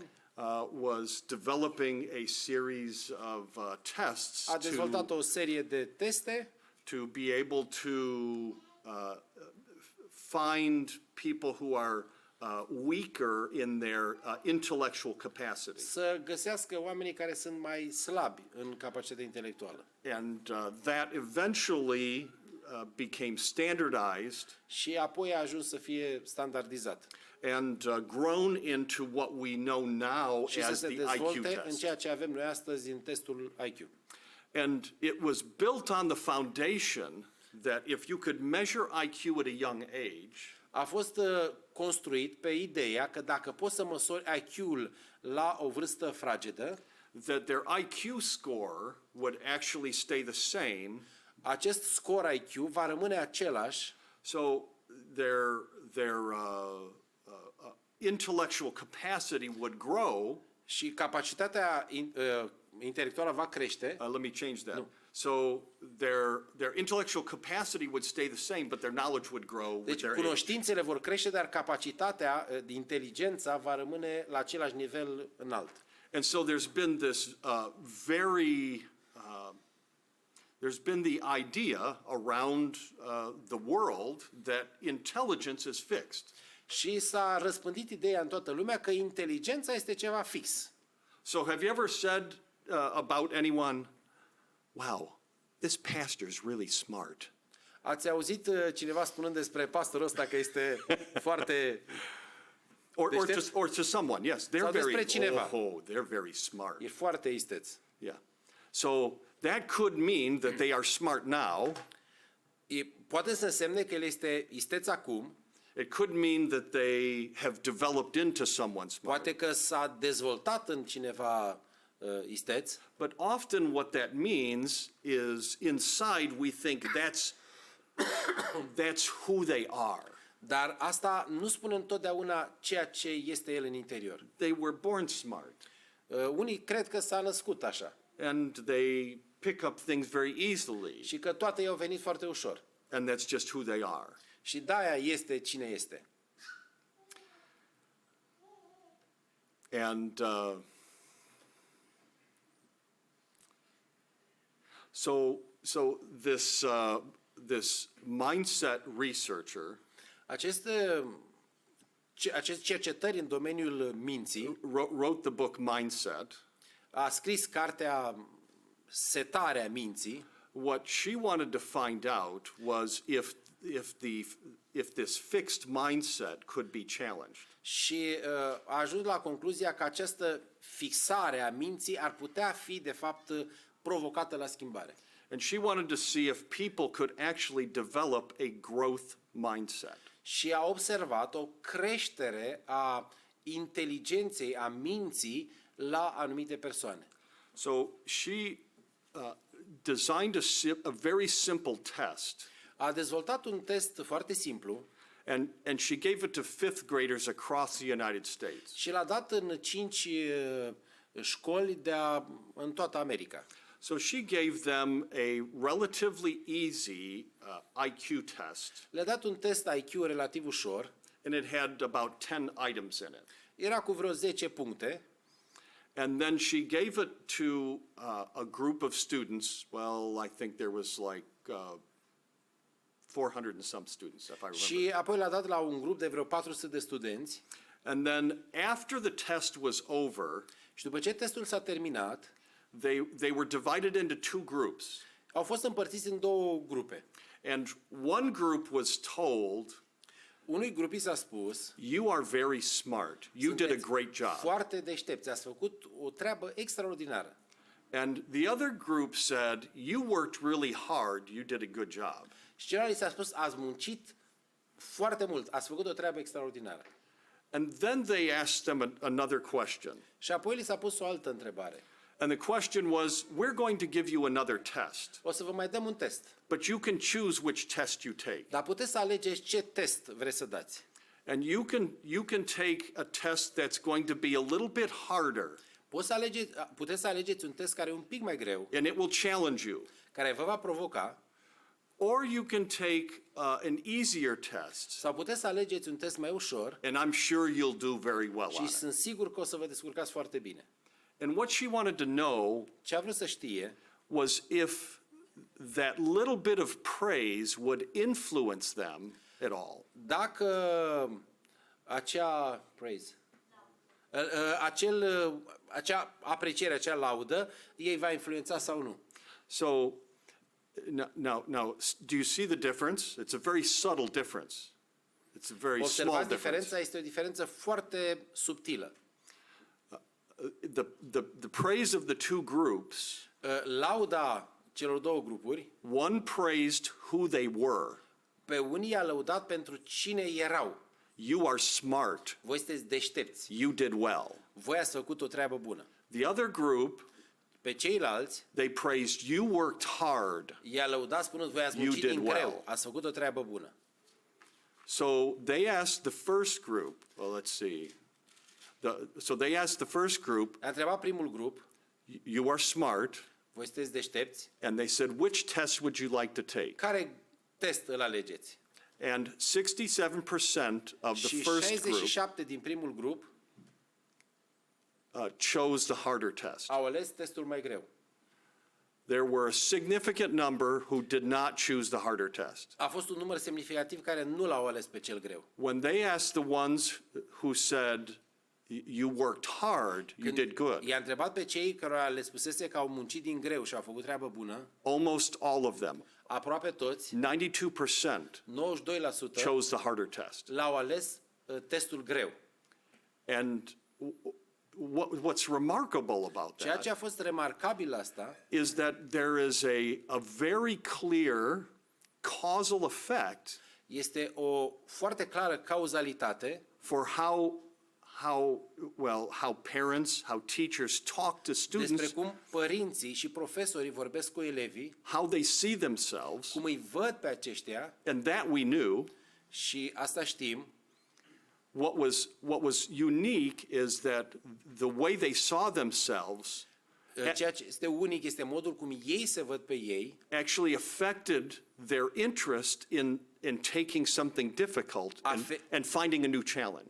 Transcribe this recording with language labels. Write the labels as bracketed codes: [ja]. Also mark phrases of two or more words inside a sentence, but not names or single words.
[en] was developing a series of tests [ro] a dezvoltat o serie de teste [en] to be able to find people who are weaker in their intellectual capacity. [ro] să găsească oamenii care sunt mai slabi în capacitatea intelectuală. [en] And that eventually became standardized [ro] Și apoi a ajuns să fie standardizat. [en] and grown into what we know now [ro] Și să [en] as [ro] se [en] the IQ [ro] dezvolte în [en] test. [ro] ceea ce avem noi astăzi în testul IQ. [en] And it was built on the foundation that if you could measure IQ at a young age, [ro] A fost construit pe ideea că dacă poți să măsori IQ-ul la o vârstă fragedă, [en] that their IQ score would actually stay the same. [ro] acest scor IQ va rămâne același, [en] So their intellectual capacity would grow. [ro] și capacitatea intelectuală va crește. [en] Let me change that. So their intellectual capacity would stay the same, but their knowledge would grow with [ro] Deci [en] their age. [ro] cunoștințele vor crește, dar capacitatea, inteligența va rămâne la același nivel înalt. [en] And so there's been this there's been the idea around the world that intelligence is fixed. [ro] Și s-a răspândit ideea în toată lumea că inteligența este ceva fix. [en] So have you ever said about anyone, wow, this pastor's really smart? [ro] Ați auzit cineva spunând despre pastorul ăsta că este foarte... [en] Or to someone, yes, they're [ro] Sau despre [en] very, [ro] cineva. [en] they're very smart. [ro] E foarte isteț. [en] Yeah. So that could mean that they are smart now. [ro] Poate să însemne că el este isteț acum, [en] It could mean that they have developed into someone smart. [ro] poate că s-a dezvoltat în cineva isteț, [en] But often what that means is inside we think that's who they are. [ro] dar asta nu spune întotdeauna ceea ce este el în interior. [en] They were born smart [ro] Unii cred că s-a născut așa [en] and they pick up things very easily, [ro] și că toate i-au venit foarte ușor. [en] and that's just who they are. [ro] Și de-aia este cine este. [en] And so this mindset researcher [ro] Acest cercetări în domeniul minții [en] wrote the book Mindset. [ro] a scris cartea Setarea minții. [en] What she wanted to find out was if this fixed mindset could be challenged. [ro] Și a ajuns la concluzia că această fixare a minții ar putea fi, de fapt, provocată la schimbare. [en] And she wanted to see if people could actually develop a growth mindset. [ro] Și a observat o creștere a inteligenței, a minții la anumite persoane. [en] So she designed a very simple test, [ro] A dezvoltat un test foarte simplu [en] and she gave it to fifth graders across the United States. [ro] și l-a dat în 5 școli în toată America. [en] So she gave them a relatively easy IQ test, [ro] Le-a dat un test IQ relativ ușor, [en] and it had about 10 items in it. [ro] era cu vreo 10 puncte. [en] And then she gave it to a group of students. Well, I think there was like 400 and some students, if I remember. [ro] Și apoi l-a dat la un grup de vreo 400 de studenți. [en] And then after the test was over, [ro] Și după ce testul s-a terminat, [en] they were divided into two groups. [ro] au fost împărțiți în două grupe. [en] And one group was told, [ro] Unui grup i s-a spus, [en] you are very smart. You did a [ro] sunteți [en] great job. [ro] foarte deștepți, ați făcut o treabă extraordinară. [en] And the other group said, you worked really hard. You did a good job. [ro] Și celălalt i s-a spus, ați muncit foarte mult, ați făcut o treabă extraordinară. [en] And then they asked them another question. [ro] Și apoi li s-a pus o altă întrebare. [en] And the question was, we're going to give you another test, [ro] O să vă mai dăm un test, [en] but you can choose which test you take. [ro] dar puteți să alegeți ce test vreți să dați. [en] And you can take a test that's going to be a little bit harder, [ro] Puteți să alegeți un test care e un pic mai greu, [en] and it will challenge you. [ro] care vă va provoca, [en] Or you can take an easier test, [ro] sau puteți să alegeți un test mai ușor [en] and I'm sure you'll do very well on [ro] și [en] it. [ro] sunt sigur că o să vă descurcați foarte bine. [en] And what she wanted to know [ro] Ce a vrut să știe [en] was if that little bit of praise would influence them at all. [ro] dacă acea praise, acea apreciere, acea laudă, ei va influența sau nu. [en] So now, do you see the difference? It's a very subtle difference. It's a very small [ro] Observați [en] difference. [ro] diferența, este o diferență foarte subtilă. [en] The praise of the two groups, [ro] Lauda celor două grupuri, [en] one praised who they were. [ro] pe unii i-a lăudat pentru cine erau. [en] You are smart. [ro] Voi sunteți deștepți. [en] You did well. [ro] Voi ați făcut o treabă bună. [en] The other group, [ro] Pe ceilalți [en] they praised you worked hard. [ro] i-a lăudat spunând, voi ați [en] You [ro] muncit [en] did [ro] din [en] well. [ro] greu, ați făcut o treabă bună. [en] So they asked the first group, well, let's see. So they asked the first group, [ro] A întrebat primul grup, [en] you are smart, [ro] voi sunteți deștepți, [en] and they said, which test would you like to take? [ro] care test îl alegeți? [en] And 67% of the [ro] Și [en] first group [ro] 67 din primul grup [en] chose the harder test. [ro] au ales testul mai greu. [en] There were a significant number who did not choose the harder test. [ro] A fost un număr semnificativ care nu l-au ales pe cel greu. [en] When they asked the ones who said, you worked hard, you did good, [ro] I-a întrebat pe cei care le spusese că au muncit din greu și au făcut treabă bună, [en] almost all of them, [ro] aproape toți, [en] 92%, 92% chose the harder test. [ro] l-au ales testul greu. [en] And what's remarkable about [ro] Ceea ce [en] that [ro] a fost remarcabil asta [en] is that there is a very clear causal effect [ro] este o foarte clară cauzalitate [en] for how parents, how teachers talk to [ro] despre [en] students, [ro] cum părinții și profesorii vorbesc cu elevii, [en] how they see themselves, [ro] cum îi văd pe aceștia [en] and that we knew. [ro] și asta știm. [en] What was unique is that the way they saw themselves [ro] Ceea ce este unic este modul cum ei se văd pe ei, [en] actually affected their interest in taking something difficult and finding a new challenge.